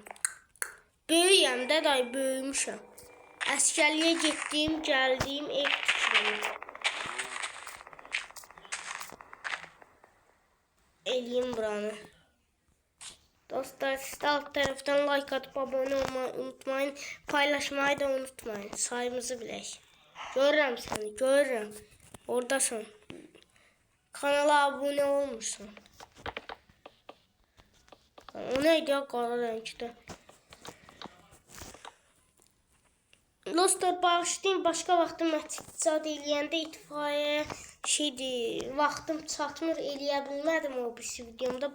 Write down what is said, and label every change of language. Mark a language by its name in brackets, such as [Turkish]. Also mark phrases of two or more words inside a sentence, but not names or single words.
[Azerbaijani] Böyüyəm də, day böyümüşəm. Əskərliyə getdim, gəldim, ev tikirəm. Eləyim buranı. [Turkish] Dostlar, siz de alt tərəfdən like atıp abone olmayı unutmayın. Paylaşmayı da unutmayın. [Azerbaijani] Sayımızı bilək. Görürəm səni, görürəm. Oradasın. Kanala abone olmuşsun. [Turkish] O neydi ya, [Azerbaijani] qara rəngdə? Dostlar, bağışlayın, başqa vaxtım məqsəd eləyəndə itfaiyə şeydir, vaxtım çatmır, eləyə bilmədim o birisi videomda.